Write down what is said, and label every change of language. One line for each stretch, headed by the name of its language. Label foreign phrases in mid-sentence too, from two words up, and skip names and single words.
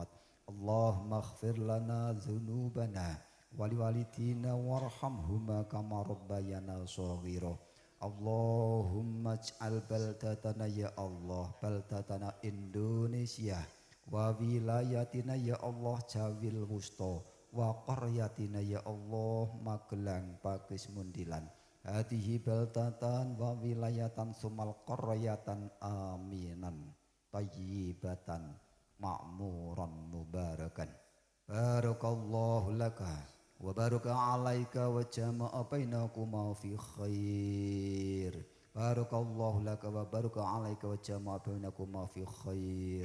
Arabic: اللهم اغفر لنا ذنوبنا ولوالدينا وارحمهما كما ربيانا صغيرا. اللهم اجعل بلدتنا يا الله بلدتنا Indonesia وولايتنا يا الله جاوي الوسطى وقريتنا يا الله Magelang Pakis Mundilan. هذه بلدة وولاية ثم قرية آمنة طيبة معمورة مباركة. بارك الله لك وبارك عليك وجمع بينكما في خير. بارك الله لك وبارك عليك وجمع بينكما في خير.